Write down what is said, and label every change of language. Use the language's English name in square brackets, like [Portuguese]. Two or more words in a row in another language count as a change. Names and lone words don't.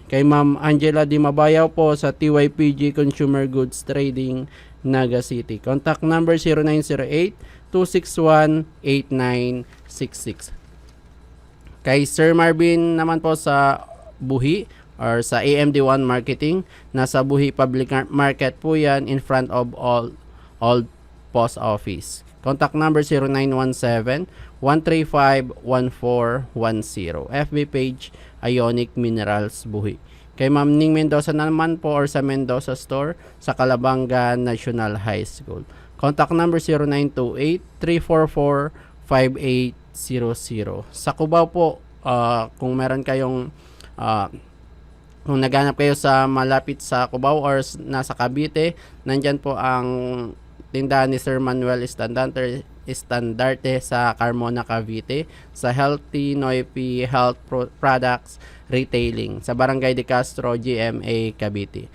[Filipino] Kay Ma'am Angela Di Mabayaw po sa TYPG Consumer Goods Trading, Naga City. [English] Contact number 0908-261-8966. [Filipino] Kay Sir Marvin naman po sa Buhi or sa AMD1 Marketing, nasa Buhi Public Market po yan, [English] in front of Old Post Office. Contact number 0917-135-1410. FB page Ionic Minerals Buhi. [Filipino] Kay Ma'am Ning Mendoza naman po or sa Mendoza Store sa Calabanga National High School. [English] Contact number 0928-344-5800. [Filipino] Sa Cubao po, kung meron kayong kung naghanap kayo sa malapit sa Cubao or nasa Cavite, nandyan po ang tindahan ni Sir Manuel Estandarte sa Carmona, Cavite, sa Healthy Noipi Health Products Retailing sa Barangay de Castro, GMA, Cavite.